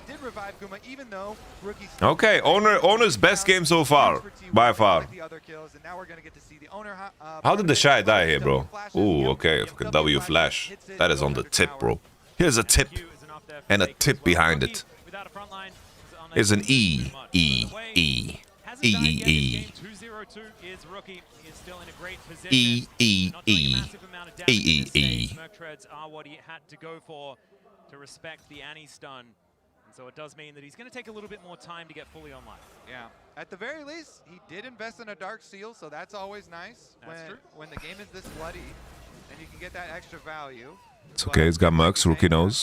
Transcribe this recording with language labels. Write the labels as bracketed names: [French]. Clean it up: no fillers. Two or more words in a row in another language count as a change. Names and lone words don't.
[English] Okay, Owner's best game so far. By far. The other kills, and now we're gonna get to see the owner. How did the Shy die here, bro? Ooh, okay. Fucking W flash. That is on the tip, bro. Here's a tip. And a tip behind it. Here's an E. E. E. E. E. E. E. E. E. E. E. Mercreds are what he had to go for to respect the Annie stun. And so it does mean that he's going to take a little bit more time to get fully online. Yeah. At the very least, he did invest in a Dark Seal, so that's always nice. That's true. When the game is this bloody, and you can get that extra value. It's okay, he's got Mercs, rookie knows.